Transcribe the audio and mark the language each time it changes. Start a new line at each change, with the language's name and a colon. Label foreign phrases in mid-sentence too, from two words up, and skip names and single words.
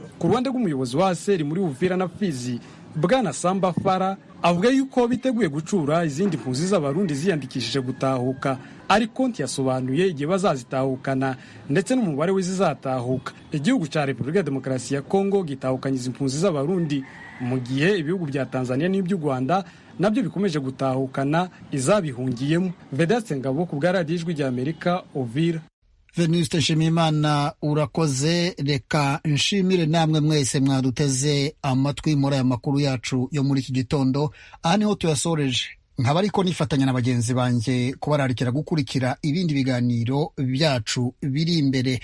Kinyarwanda: Ku ruhande rw'umuyobozi wa ASER muri Uvira na Fizi, Bwana Samba Fara avuga yuko biteguye gucura izindi mpunzi z'abarundi ziyandikishije gutahuka, ariko ntiyasobanuye igihe bazazitahukana ndetse n'umubare w'izizatahuka. Igihugu cya Repubulika ya Demokarasi ya Kongo gitahukanye izi mpunzi z'abarundi mu gihe ibihugu bya Tanzania n'iby'u Rwanda nabyo bikomeje gutahukana izabihungiyemo. Vedaste Ngabo ku bwa Radio Ijwi ry'Amerika, Uvira. Venuste Nshimiyimana urakoze. Reka nshimire namwe mwese mwaduteze amatwi muri aya makuru yacu yo muri iki gitondo. Aha niho tuyasoreje, nkaba ariko nifatanya na bagenzi banjye kubararikira gukurikira ibindi biganiro byacu biri imbere.